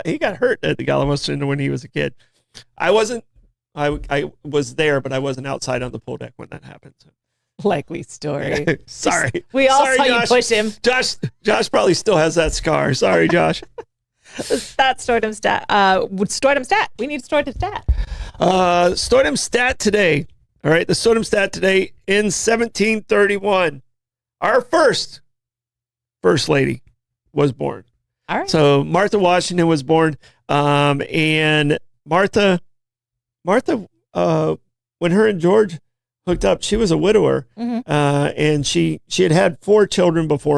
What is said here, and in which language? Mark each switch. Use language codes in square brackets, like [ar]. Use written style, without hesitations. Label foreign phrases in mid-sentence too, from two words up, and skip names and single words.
[en] He got hurt at the Gallimore Center when he was a kid. I was there, but I wasn't outside on the pool deck when that happened. So. Likely story. Sorry. We all Sorry, saw Josh. you push him. Josh probably still has that scar. Sorry, Josh. That's Stordom Stat. Stordom Stat. We need Stordom Stat. Stordom Stat today. All right, the Stordom Stat today in 1731. Our first lady was born. All right. So Martha Washington was born, and Martha, when her and George hooked up, she was a widower, and she had 4 children before.